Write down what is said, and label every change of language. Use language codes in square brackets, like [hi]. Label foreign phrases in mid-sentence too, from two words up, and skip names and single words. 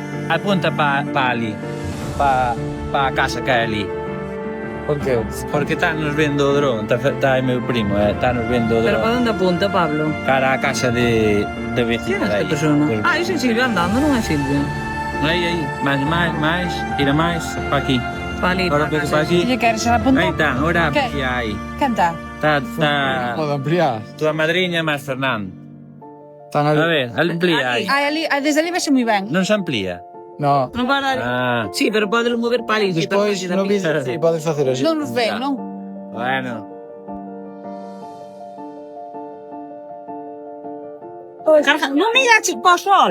[gl] Apunta para ali. Para a casa que é ali. [es] ¿Por qué? [gl] Porque estános vendo o dron. Está aí meu primo, estános vendo o [es] ¿Pero para [gl] dron. [es] dónde apunta, Pablo? [gl] Cara a casa de [es] ¿Quién [gl] vecina [es] es de esta [gl] aí. [es] persona? Ah, ese es Silvio andando, [gl] non é Silvio. Aí, máis, tira máis, para aquí. Para ali, [es] Ahora [gl] para [es] para [gl] casa. [es] aquí. ¿Qué quieres? ¿Apuntar? [gl] Aí está, ahora [es] ¿Qué? [gl] aquí aí. Canta. Está [es] Puedo ampliar. [gl] tua madriña máis Fernando. [es] Están [gl] A [es] ahí. [gl] ver, amplía aí. Desde ali vese moi ben. Non se amplía. [es] No. [gl] Non para ali. Ah, Sí, pero podes mover para ali. [es] Después no vídeo Sí. puedes hacer así. [gl] Non nos ven, [es] Ya. [gl] non? bueno. Carga, non miraches para o sol.